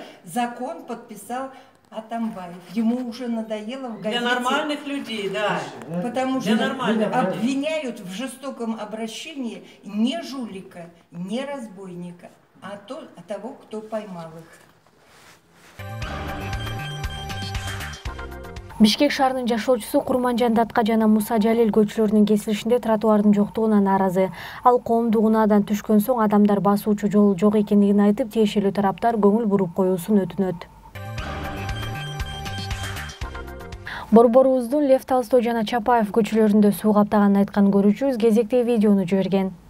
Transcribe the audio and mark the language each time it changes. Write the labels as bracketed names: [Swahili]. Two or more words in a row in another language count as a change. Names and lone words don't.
[Russian] Закон подписал Атамбаев. Ему уже надоело в газете. Для нормальных людей, да. Потому что обвиняют в жестоком обращении не жулика, не разбойника, а того, кто поймал их. [Kyrgyz] Бишкек шаарынын жашоочусу Курманжан Датка жана Муса Жалил көчөлөрүнүн кесилишинде тротуардын жоктугуна нааразы. Ал коомдук унаадан түшкөн соң адамдар басуучу жол жок экендигин айтып, тиешелүү тараптар көңүл буруп коюусун өтүнөт. Борборубуздун Лев Толстой жана Чапаев көчөлөрүндө суу каптаганын айткан көрүүчүбүз кезектеги видеону жиберген.